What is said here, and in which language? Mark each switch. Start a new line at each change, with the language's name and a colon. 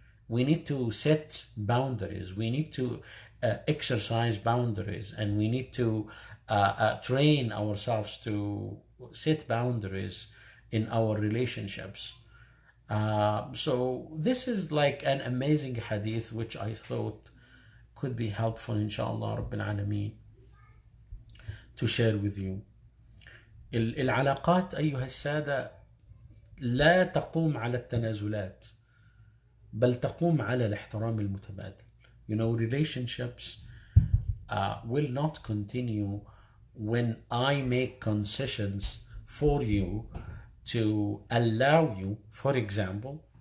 English: We need to set boundaries. We need to exercise boundaries, and we need to train ourselves to set boundaries in our relationships. So this is like an amazing hadith which I thought could be helpful, inshallah Rabbil Alameen, to share with you.
Arabic: العلاقات أيها السادة لا تقوم على التنازلات، بل تقوم على الاحترام المتبادل.
English: Relationships will not continue when I make concessions for you to allow you, for example,